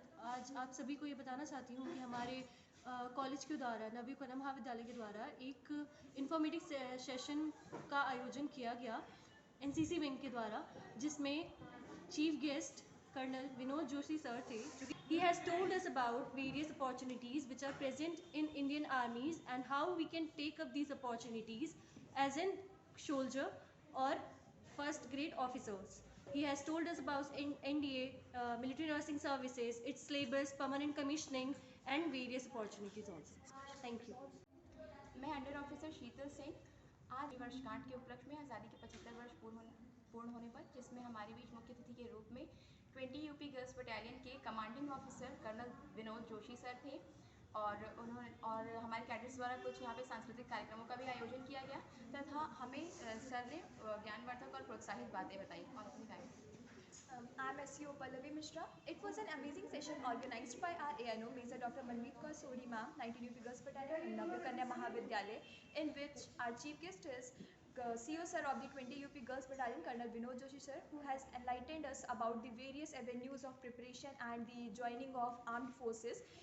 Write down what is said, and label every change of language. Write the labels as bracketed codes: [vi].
[hi] आज आप सभी को ये बताना चाहती हूँ कि हमारे कॉलेज के द्वारा नवयुग कन्या महाविद्यालय के द्वारा एक इन्फॉर्मेटिव सेशन का आयोजन किया गया एनसीसी विंग के द्वारा, जिसमें chief guest colonel Vinod Joshi sir थे। [en] He has told us about various opportunities which are present in Indian armies and how we can take up these opportunities as in soldier or first grade officers. He has told us about NDA, military nursing services, its syllabus, permanent commissioning and various opportunities also. Thank you. [hi] मैं under officer शीतल सिंह आज वर्षगांठ के उपलक्ष्य में आज़ादी के 75 वर्ष पूर्ण होने पर, जिसमें हमारे बीच मुख्य अतिथि के रूप में 20 यूपी गर्ल्स बटालियन के commanding officer colonel Vinod Joshi sir थे और हमारे कैडेट्स द्वारा कुछ यहाँ पे सांस्कृतिक कार्यक्रमों का भी आयोजन किया गया तथा हमें सर ने ज्ञानवर्धक और प्रोत्साहित बातें बताई और अपनी guide. [en] I'm SEO Pallavi Mishra. It was an amazing session organized by our ANO, Major Dr. Manmeet Kaur Sodi ma'am, 19 UP Girls Battalion, Navya Kanya Mahavidyalaya, in which our chief guest is CO sir of the 20 UP Girls Battalion, Colonel Vinod Joshi sir, who has enlightened us about the various avenues of preparation and the joining of armed forces.